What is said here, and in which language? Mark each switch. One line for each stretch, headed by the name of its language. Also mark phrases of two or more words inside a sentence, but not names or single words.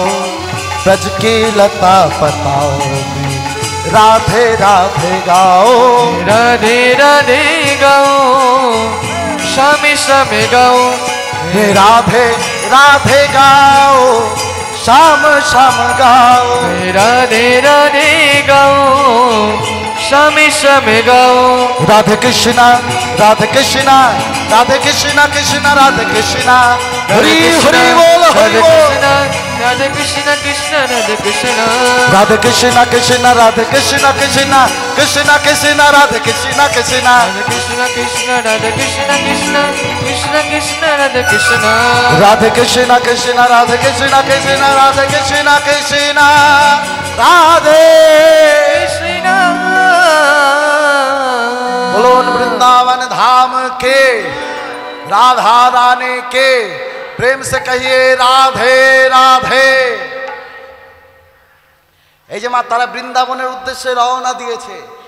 Hindi: ब्रज की लता पताओ में राधे राधे गाओ। राधे राधे गाओ, शाम शाम गाओ। राधे राधे गाओ, शाम शाम गाओ। राधे राधे गाओ,
Bangla: স্বামী স্বামী গাও রাধে কৃষ্ণ রাধে কৃষ্ণ রাধে কৃষ্ণ কৃষ্ণ রাধে কৃষ্ণ হরি হরি বল হরি বল রাধে কৃষ্ণ কৃষ্ণ রাধে কৃষ্ণ রাধে কৃষ্ণ কৃষ্ণ রাধে কৃষ্ণ কৃষ্ণ কৃষ্ণ কৃষ্ণ রাধে কৃষ্ণ কৃষ্ণ রাধে কৃষ্ণ কৃষ্ণ রাধে কৃষ্ণ কৃষ্ণ কৃষ্ণ কৃষ্ণ রাধে কৃষ্ণ রাধে কৃষ্ণ কৃষ্ণ রাধে কৃষ্ণ কৃষ্ণ রাধে কৃষ্ণ কৃষ্ণ রাধে কৃষ্ণ
Hindi: बोलो वृंदावन धाम के राधा रानी के प्रेम से कहिए राधे राधे।
Bangla: এই যে মা তারা বৃন্দাবনের উদ্দেশ্যে রওনা দিয়েছে।